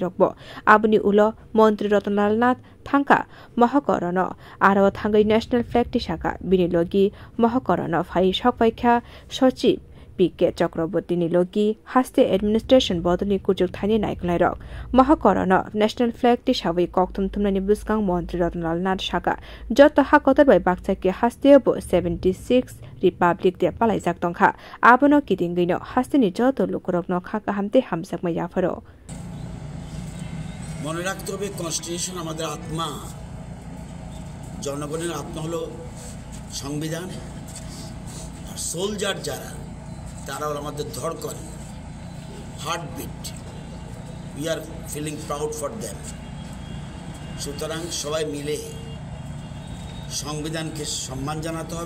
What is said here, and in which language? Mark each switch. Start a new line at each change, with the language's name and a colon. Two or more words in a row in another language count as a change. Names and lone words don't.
Kok Borok: रकब आबुनि उलो मन्त्री रतनलाल नाथ थांका महकरन आरो थांगै
English: national flag
Kok Borok: तिसाका बिनि लगी महकरन फाइ सकपाइखा सचिव पीके चक्रवर्ती निलोगी हास्ते एडमिनिस्ट्रेशन बदनी कुचुक थानी नायकलाय रक महकरन नेशनल फ्लैग तिसावै कक्तम थुमनानि बुस्कां मन्त्री रतनलाल नाथ साका जत हाकतर बाय बाक्साके हास्ते बो 76
English: republic day
Kok Borok: पालाइजाक तंखा आबनो किदिंगैनो हास्तेनि जत लुकरकनो खाका हामते हामसाकमा याफरो
Bangla: মনে রাখতে হবে কনস্টিটিউশন আমাদের আত্মা জনগণের আত্মা হলো সংবিধান আর সোলজার যারা তারা হলো আমাদের ধড়কন হার্টবিট
English: we are feeling proud for them
Bangla: সুতরাং সবাই মিলে সংবিধানকে সম্মান জানাতে হবে